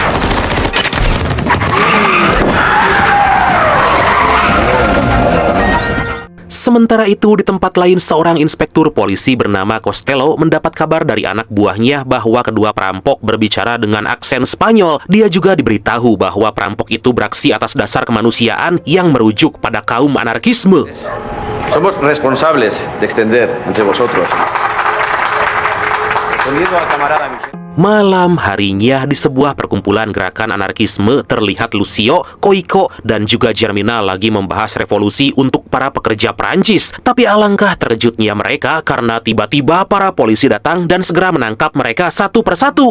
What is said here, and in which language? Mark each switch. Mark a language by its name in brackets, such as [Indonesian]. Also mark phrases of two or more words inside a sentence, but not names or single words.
[Indonesian] Sementara itu, di tempat lain, seorang inspektur polisi bernama Costello mendapat kabar dari anak buahnya bahwa kedua perampok berbicara dengan aksen Spanyol. Dia juga diberitahu bahwa perampok itu beraksi atas dasar kemanusiaan yang merujuk pada kaum anarkisme. [Spanish] Somos responsables de extender entre vosotros. Respondiendo al camarada Vicente. [Indonesian] Malam harinya, di sebuah perkumpulan gerakan anarkisme, terlihat Lucio, Cuico, dan juga Germinal lagi membahas revolusi untuk para pekerja Perancis. Tapi alangkah terkejutnya mereka karena tiba-tiba para polisi datang dan segera menangkap mereka satu persatu.